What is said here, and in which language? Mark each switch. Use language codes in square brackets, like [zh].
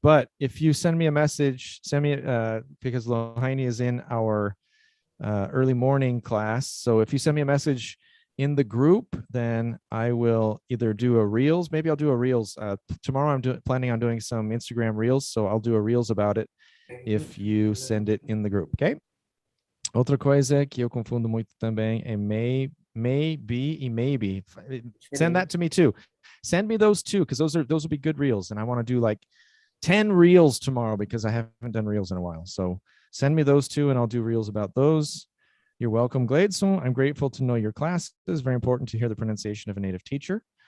[en] But if you send me a message, because Lohaini is in our early morning class. So if you send me a message in the group, then I will either do a Reels. Maybe I'll do a Reels. Tomorrow I'm planning on doing some Instagram Reels. So I'll do a Reels about it if you send it in the group. Okay? [pt] Outra coisa que eu confundo muito também é maybe e maybe. [en] Send that to me too. Send me those two, because those will be good Reels. And I want to do like 10 Reels tomorrow because I haven't done Reels in a while. So send me those two and I'll do Reels about those. You're welcome, Gladson. I'm grateful to know your classes. Very important to hear the pronunciation of a native teacher.